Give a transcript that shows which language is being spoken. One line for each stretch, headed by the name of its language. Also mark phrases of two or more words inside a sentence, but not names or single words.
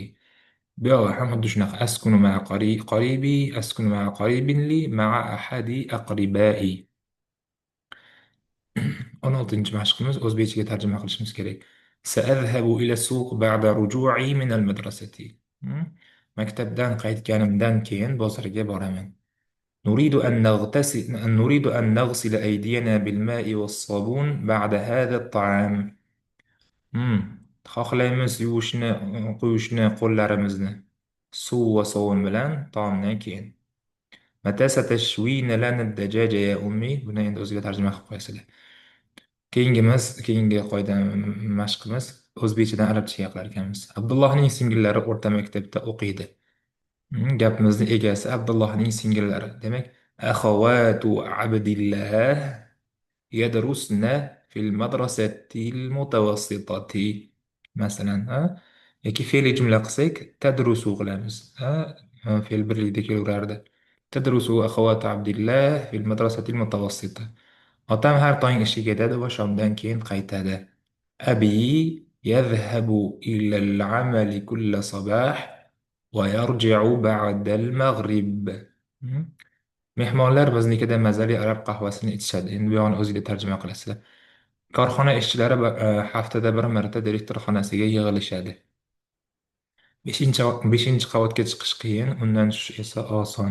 Uzbek: Bu yoqda ham xuddi shunaqa.
Arabic: أسكن مع قريبي، أسكن مع قريب لي، مع أحد أقربائي.
Uzbek: 16-chi mashqimiz o'zbekchaga tarjima qilishimiz kerak.
Arabic: سأذهب إلى السوق بعد رجوعي من المدرسة.
Uzbek: Maktabdan qaytganimdan keyin bozorga boraman.
Arabic: نريد أن نغسل أيدينا بالماء والصابون بعد هذا الطعام.
Uzbek: Xohlaymiz quyishni qo'llarimizni suv va sovun bilan taomdan keyin.
Arabic: متى ستشوين لنا الدجاج يا أمي.
Uzbek: Buni endi o'ziga tarjima qilib qo'yasizlar. Keyingi qoida mashqimiz o'zbekchadan arabchaga qilar ekanmiz. Abdullohning singillari o'rta maktabda o'qiydi. Gapimizni egasi Abdullohning singillari.
Arabic: Demak, أخوات عبد الله يدرسن في المدرسة المتوسطة.
Uzbek: Masalan, yoki fe'li jumla qilsak, tadrusu qilamiz. Fe'l birlikda kelaverardi.
Arabic: تدرس أخوات عبد الله في المدرسة المتوسطة.
Uzbek: Otam har tong ishga ketadi va shomdan keyin qaytadi.
Arabic: أبي يذهب إلى العمل كل صباح ويرجع بعد المغرب. Hmm?
Uzbek: Mehmonlar biznikida mazali arab qahvasini ichishadi. Endi bu yog'ini o'ziga tarjima qilasizlar. Korxona ishchilari haftada bir marta direktor xonasiga yig'ilishadi. 5-chi qavatga chiqish qiyin, undan tushish esa oson.